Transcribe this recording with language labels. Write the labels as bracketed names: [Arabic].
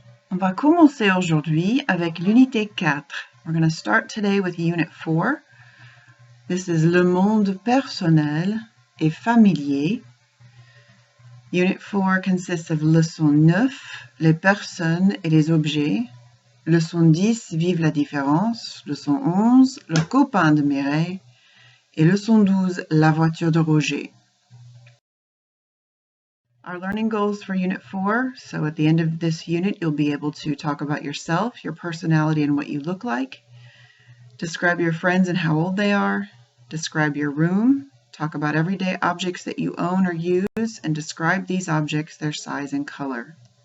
[French] On va commencer aujourd'hui avec l'unité 4. [English] We're going to start today with unit 4. This is [French] le monde personnel et familier. [English] Unit 4 consists of [French] leçon 9, les personnes et les objets. Leçon 10, vive la différence. Leçon 11, le copain de Mireille. Et leçon 12, la voiture de Roger. [English] Our learning goals for Unit 4, so at the end of this unit, you'll be able to talk about yourself, your personality, and what you look like. Describe your friends and how old they are. Describe your room. Talk about everyday objects that you own or use, and describe these objects, their size and color.